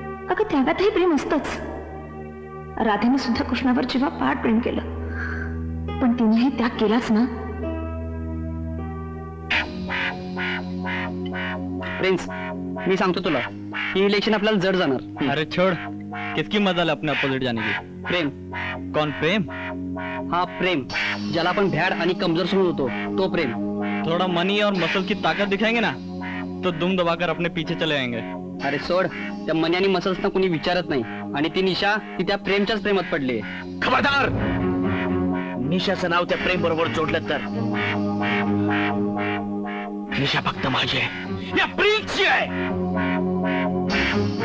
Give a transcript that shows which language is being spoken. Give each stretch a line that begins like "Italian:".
Marathi: अगं, त्यागातही प्रेम असतंच. राधेने सुद्धा कृष्णावर जेव्हा पाठ प्रेम केलं, पण तिनेही त्याग केलाच ना. प्रिन्स, मी सांगतो तुला, ही इलेक्शन आपल्याला जड जाणार.
Hindi: अरे छोड़, किसकी मजा अपने अपोजिट जाने की?
Marathi: प्रेम,
Hindi: कौन प्रेम?
Marathi: हा प्रेम, ज्याला आपण भ्याड आणि कमजोर समजत होतो, तो प्रेम.
Hindi: थोड़ा मनी और मसल की ताकत दिखाएंगे ना, तो दुम दबाकर अपने पीछे चले आएंगे.
Marathi: अरे सोड, त्या मनी आणि मसल्सना कोणी विचारत नाही. आणि ती निशा, ती त्या प्रेमच्याच प्रेमात पडली. खबरदार! निशाचं नाव त्या प्रेम बरोबर जोडलं तर निशा फक्त माझी आहे, या प्रिन्सची आहे.